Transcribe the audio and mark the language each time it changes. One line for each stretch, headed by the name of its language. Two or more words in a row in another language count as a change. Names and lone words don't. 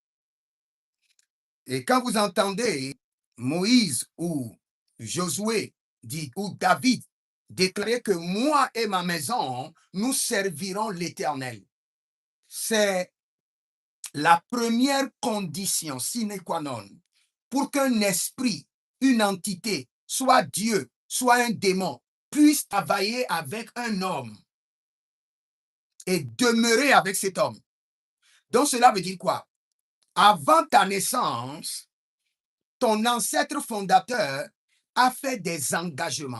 French: Et quand vous entendez Moïse ou Josué ou David déclarer que moi et ma maison, nous servirons l'Éternel, c'est la première condition
Latin: sine qua non
French: pour qu'un esprit, une entité, soit Dieu, soit un démon, puisse travailler avec un homme. et demeurer avec cet homme. Donc cela veut dire quoi? Avant ta naissance, ton ancêtre fondateur a fait des engagements.